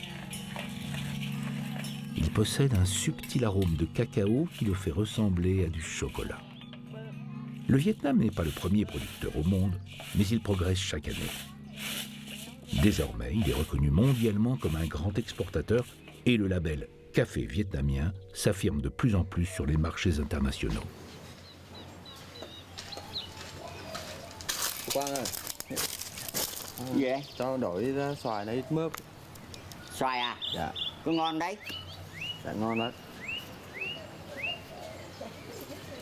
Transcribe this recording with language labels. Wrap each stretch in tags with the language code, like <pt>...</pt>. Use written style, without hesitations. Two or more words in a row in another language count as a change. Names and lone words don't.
<fr>Il possède un subtil arôme de cacao qui le fait ressembler à du chocolat. Le Vietnam n'est pas le premier producteur au monde, mais il progresse chaque année. Désormais, il est reconnu mondialement comme un grand exportateur et le label Café vietnamien s'affirme de plus en plus sur les marchés internationaux.</fr> <vi>Quang ơi. Gì vậy? Cho đổi xoài này ít mướp. Xoài à? Dạ. Có ngon đấy. Dạ ngon đấy.</vi>